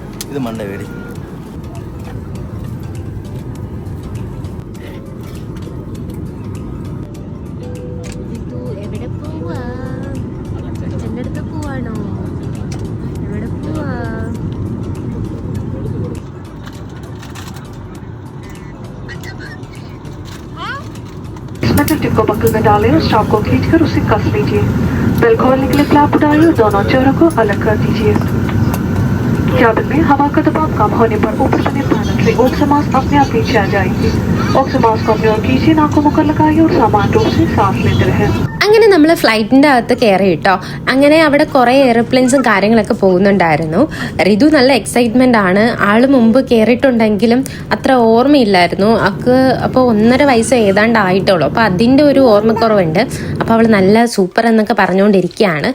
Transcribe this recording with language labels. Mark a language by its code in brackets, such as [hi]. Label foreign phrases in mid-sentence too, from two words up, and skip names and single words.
[ml] ഇത് മണ്ട വേടി. എവിടെ പോവാ? എൻ്റെ അടുത്ത് പോവാണോ? എവിടെ പോവാ? [hi] टिप को बकल में डालें और स्टॉक को खींचकर उसे कस लीजिए। बेल खोलने के लिए क्लैप उठाइए और दोनों चोरों को अलग कर दीजिए। कैबिन में हवा का दबाव कम होने पर ऊपर बने पैनल से [en] oxygen mask [hi] अपने आप नीचे आ जाएगी। [en] oxygen mask [hi] को अपने और कीजिए, नाक को मुकर लगाइए और सामान्य रूप से सांस लेते रहें। [ml] അങ്ങനെ നമ്മൾ ഫ്ലൈറ്റിൻ്റെ അകത്ത് കയറി കേട്ടോ. അങ്ങനെ അവിടെ കുറേ എയർപ്ലെയിൻസും കാര്യങ്ങളൊക്കെ പോകുന്നുണ്ടായിരുന്നു. റിതു നല്ല എക്സൈറ്റ്മെൻ്റ് ആണ്. ആൾ മുമ്പ് കയറിയിട്ടുണ്ടെങ്കിലും അത്ര ഓർമ്മയില്ലായിരുന്നു. അപ്പോൾ 1.5 വയസ്സ് ഏതാണ്ട് ആയിട്ടുള്ളൂ. അപ്പോൾ അതിൻ്റെ ഒരു ഓർമ്മക്കുറവുണ്ട്. അപ്പോൾ അവൾ നല്ല സൂപ്പർ എന്നൊക്കെ പറഞ്ഞുകൊണ്ടിരിക്കുകയാണ്.